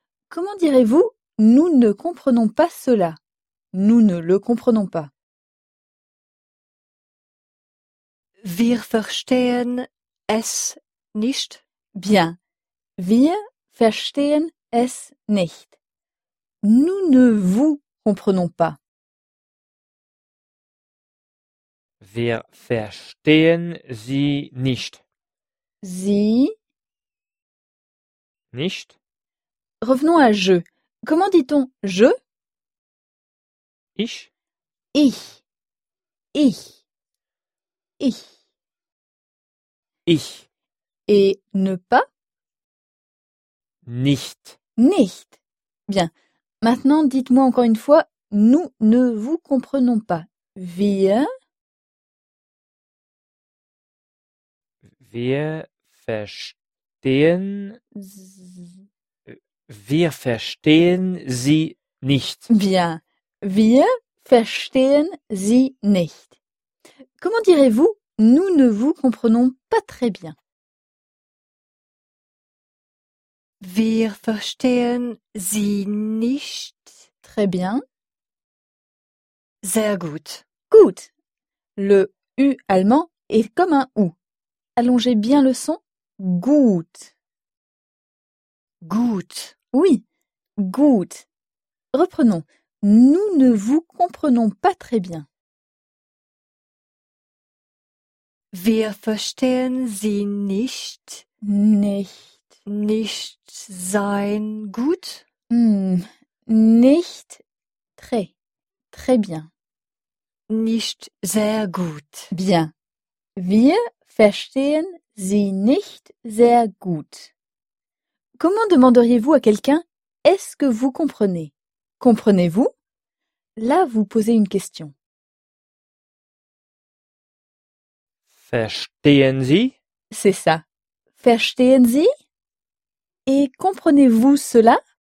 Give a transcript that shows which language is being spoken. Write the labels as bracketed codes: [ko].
[fr] Comment direz-vous nous ne comprenons pas cela? Nous ne le comprenons pas. [de] Wir verstehen es nicht. Bien. Wir verstehen es nicht. [fr] Nous ne vous comprenons pas. [de] Wir verstehen sie nicht. Sie nicht. [fr] Revenons à je. Comment dit-on je? [de] Ich. Ich. Ich. Ich. Ich. [fr] Et ne pas? [de] Nicht. Nicht. Bien. [fr] Maintenant, dites-moi encore une fois, nous ne vous comprenons pas. [de] Wir. Wir verstehen. Wir verstehen sie nicht. [fr] Bien. [de] Wir verstehen sie nicht. [fr] Comment direz-vous? Nous ne vous comprenons pas très bien. [de] Wir verstehen sie nicht. [fr] Très bien. [de] Sehr gut. Gut. [fr] Le U allemand est comme un U. Allongez bien le son. Gut. [de] Gut. [fr] Oui. Gut. Reprenons. Nous ne vous comprenons pas très bien. [de] Wir verstehen sie nicht. Nicht. Nicht sein gut. [fr] Nicht très. Très bien. [de] Nicht sehr gut. [fr] Bien. [de] Wir verstehen sie nicht sehr gut. [fr] Comment demanderiez-vous à quelqu'un « Est-ce que vous comprenez ? » Comprenez-vous ? Là, vous posez une question. [de] Verstehen Sie? [fr] C'est ça. [de] Verstehen Sie? [fr] Et comprenez-vous cela?